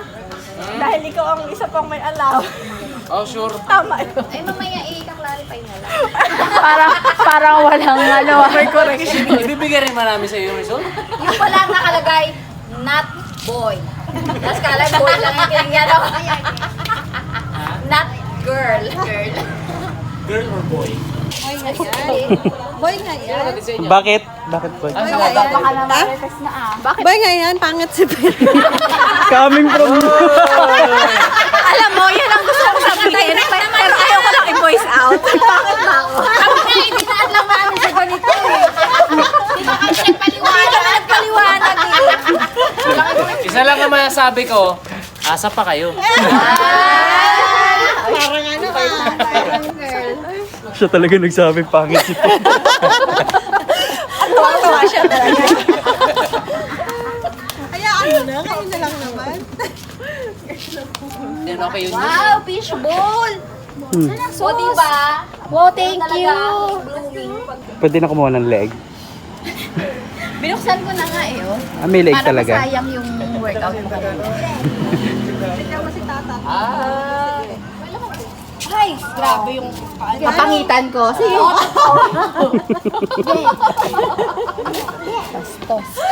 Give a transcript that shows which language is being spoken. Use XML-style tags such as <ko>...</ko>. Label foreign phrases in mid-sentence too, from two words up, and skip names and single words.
<tl>Dahil ikaw ang isa pang may alam.</tl> <en>Oh, sure.</en> <tl>Tama yun. Ay, mamaya i-clarify na lang. Parang walang ano. May correction. Ibibigay rin ba namin sa iyo yung result? Yung pala nakalagay,</tl> <en>not boy.</en> <tl>Tapos kala boy lang yung pinangyano.</tl> <en>Not girl. Girl. Girl or boy?</en> <tl>Boy nga yan. Bakit? Bakit boy? Ano sa mga Baka na marites na ah. Boy nga yan, pangit si Ben.</tl> <en>Coming from</en> <tl>Alam mo, yan ang gusto ko sabihin. Pero ayaw ko lang i-voice out. Pangit ba ako? Kami nga, hindi na alam namin sa ganito eh. Hindi ba kami nagpaliwanag? Nagpaliwanag eh. Isa lang ang masasabi ko, asa pa kayo. Parang ano ba? Siya talaga nagsabi pangit si Pop. At tuwa siya talaga. Kaya ano na, kayo na lang naman. Yan, okay yun.</tl> <en>Wow, fishbowl! So, diba? Wow, thank you.</en> <tl>Blooming. Pwede na kumuha ng leg. Binuksan ko na nga eh, oh. Ah, may leg Para talaga. masayang yung workout mo. Ay, grabe yung kapangitan ko. Sige. Bastos.</tl>